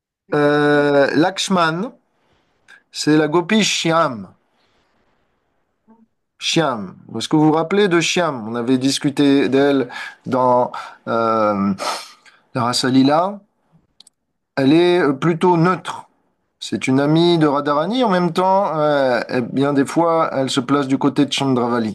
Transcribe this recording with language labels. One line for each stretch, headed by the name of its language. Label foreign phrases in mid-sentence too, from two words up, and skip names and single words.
French: Lakshman, c'est la gopie Shyam. Shyam. Est-ce que vous vous rappelez de Shyam? On avait discuté d'elle dans la Rasa Lila. Elle est plutôt neutre. C'est une amie de Radharani. En même temps, eh bien, des fois, elle se place du côté de Chandravali.